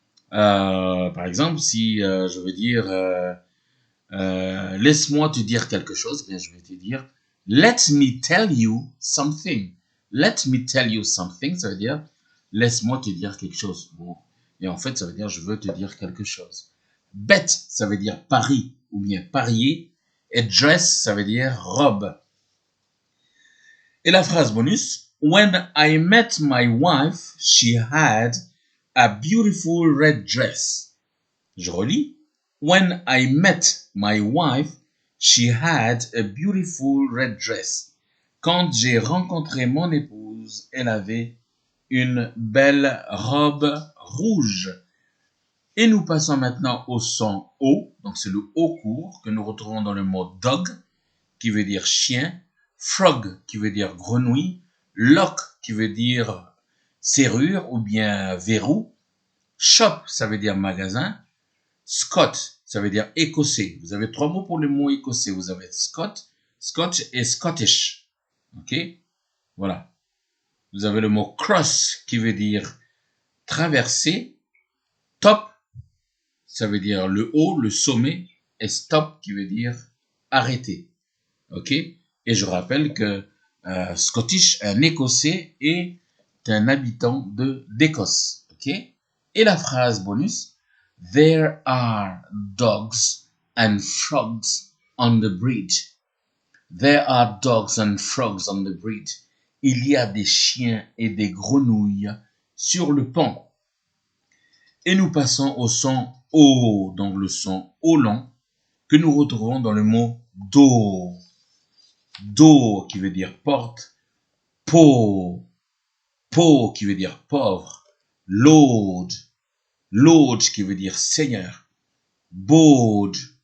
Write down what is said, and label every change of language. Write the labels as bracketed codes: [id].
[fr] Par exemple, si je veux dire laisse-moi te dire quelque chose, bien je vais te dire [en] let me tell you something. Let me tell you something, [fr] ça veut dire laisse-moi te dire quelque chose. Bon. Et en fait, ça veut dire je veux te dire quelque chose. Bet, ça veut dire pari ou bien parier. Et dress, ça veut dire robe. Et la phrase bonus, [en] when I met my wife, she had a beautiful red dress. [fr] Je relis. [en] When I met my wife, she had a beautiful red dress. [fr] Quand j'ai rencontré mon épouse, elle avait une belle robe rouge. Et nous passons maintenant au son O, donc c'est le O court que nous retrouvons dans le mot dog, qui veut dire chien, frog, qui veut dire grenouille, lock, qui veut dire serrure ou bien verrou, shop, ça veut dire magasin, Scot, ça veut dire écossais. Vous avez trois mots pour le mot écossais. Vous avez Scot, Scotch et Scottish. Ok? Voilà. Vous avez le mot cross qui veut dire traverser. Top, ça veut dire le haut, le sommet. Et stop qui veut dire arrêter. Ok? Et je rappelle que Scottish, un écossais, est un habitant d'Écosse. Ok? Et la phrase bonus. [en] There are dogs and frogs on the bridge. There are dogs and frogs on the bridge. [fr] Il y a des chiens et des grenouilles sur le pont. Et nous passons au son O, donc le son O long, que nous retrouvons dans le mot do. Do qui veut dire porte, po, po qui veut dire pauvre, load, Lord qui veut dire seigneur. Board.